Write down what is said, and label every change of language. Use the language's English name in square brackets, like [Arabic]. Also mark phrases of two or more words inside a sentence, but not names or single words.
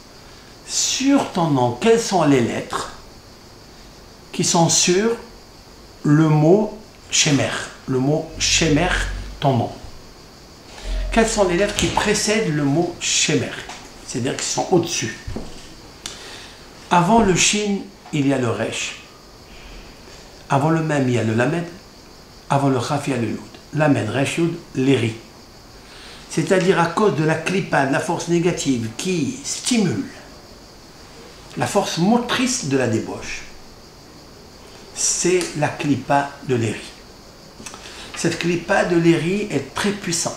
[French] Sur ton nom, quelles sont les lettres qui sont sur le mot shemer, le mot shemer, ton nom? Quelles sont les lettres qui précèdent le mot shemer, c'est-à-dire qui sont au-dessus? Avant le shin, il y a le resh. Avant le mem, il y a le lamed. Avant le chaf, il y a le yud. [Hebrew] למד, ריש, יוד, [French] l'eri. C'est-à-dire à cause de la klipa, de la force négative qui stimule la force motrice de la débauche. C'est la klipa de l'eri. Cette klipa de l'eri est très puissante.